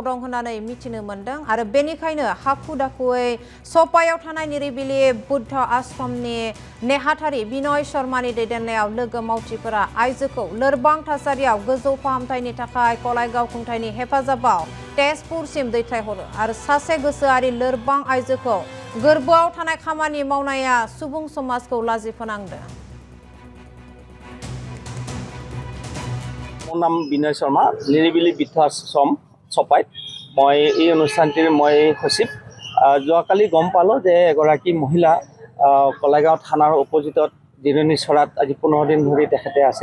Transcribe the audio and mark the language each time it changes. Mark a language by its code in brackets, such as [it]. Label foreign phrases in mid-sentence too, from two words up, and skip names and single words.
[brx] दं होननानै मिथिनो मोन्दों आरो बेनिखायनो हाखु दाखुयै सपायाव थानाय निरिबिलि बुद्ध आश्रमनि नेहाथारि बिनय शर्मानि दैदेननायाव लोगो मावथिफोरा आइजोखौ लोरबां थासारियाव गोजौ फाहामथायनि थाखाय कलाइगाव खुंथायनि हेफाजाबाव तेजपुरसिम दैथायहरो आरो सासे गोसोआरि लोरबां आइजोखौ गोर्बोआव थानाय खामानि मावनाया सुबुं समाजखौ लाजि फोनांदों। [as] মোৰ নাম বিনয় শৰ্মা, নিৰিবিলি বৃদ্ধাশ্ৰম চপাইত মই এই অনুষ্ঠানটিৰ মই সচিব। যোৱাকালি গম পালোঁ যে এগৰাকী মহিলা কলাইগাঁও থানাৰ অপজিটত জিৰণি চৰাত আজি 15 দিন ধৰি তেখেতে আছে।